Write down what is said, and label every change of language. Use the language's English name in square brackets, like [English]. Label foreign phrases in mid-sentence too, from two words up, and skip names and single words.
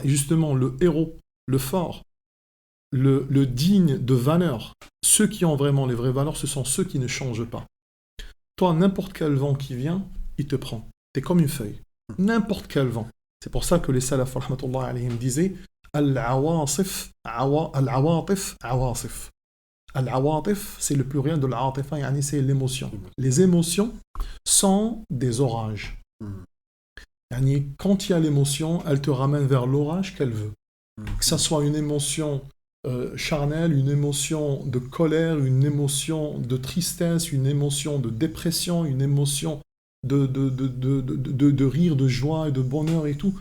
[French] Et justement, le héros, le fort, le digne de valeur, ceux qui ont vraiment les vraies valeurs, ce sont ceux qui ne changent pas. Toi, n'importe quel vent qui vient, il te prend. T'es comme une feuille. N'importe quel vent. C'est pour ça que les salaf, [Arabic] رحمة الله عليهم, [French] disaient [Arabic] العواطف، العواطف، عواصف. [French] Al-awatif, c'est le pluriel de l'atifa, yani c'est l'émotion. Les émotions sont des orages. Yani, quand il y a l'émotion, elle te ramène vers l'orage qu'elle veut. Que ça soit une émotion charnelle, une émotion de colère, une émotion de tristesse, une émotion de dépression, une émotion de rire, de joie et de bonheur et tout.